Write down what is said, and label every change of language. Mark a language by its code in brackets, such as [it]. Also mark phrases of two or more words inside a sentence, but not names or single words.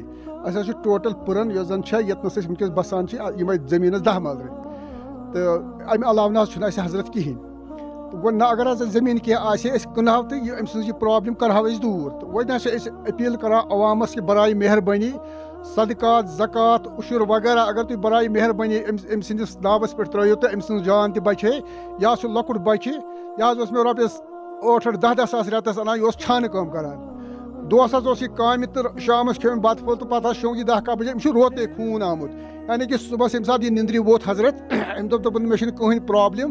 [ks] اَسہِ حظ چھُ ٹوٹَل پٕرَن یۄس زَن چھےٚ ییٚتنَس أسۍ وٕنکٮ۪س بَسان چھِ یِمَے زٔمیٖنَس 10 مَلرِ تہٕ اَمہِ علاوٕ نہ حظ چھُنہٕ اَسہِ حضرت کِہیٖنۍ. تہٕ وۄنۍ نہ اگر حظ اَسہِ زٔمیٖن کینٛہہ آسہِ ہے أسۍ کٕنہو تہٕ یہِ أمۍ سٕنٛز یہِ پرٛابلِم کَرہو أسۍ دوٗر. تہٕ وۄنۍ ہَسا چھِ أسۍ أپیٖل کَران عوامَس کہِ برایے مہربٲنی صدقات زکات عُشُر وغیرہ اگر تُہۍ برایے مہربٲنی أمۍ سٕنٛدِس ناوَس پٮ۪ٹھ ترٛٲیِو تہٕ أمۍ سٕنٛز جان تہِ بَچہِ ہے. یہِ حظ چھُ لۄکُٹ بَچہِ، یہِ حظ اوس مےٚ رۄپیَس 8-10 ساس رٮ۪تَس اَنان، یہِ اوس چھانہٕ کٲم کَران. دۄہَس حظ اوس یہِ کامہِ تہٕ شامَس کھیوٚو أمۍ بَتہٕ پھوٚل تہٕ پَتہٕ حظ شۄنٛگ یہِ 10 بَجے. أمِس چھُ روتے خوٗن آمُت، یعنی کہِ صُبحس ییٚمہِ ساتہٕ یہِ نِنٛدرِ ووت حضرت أمۍ دوٚپ مےٚ چھُنہٕ کٕہٕنۍ پرٛابلِم.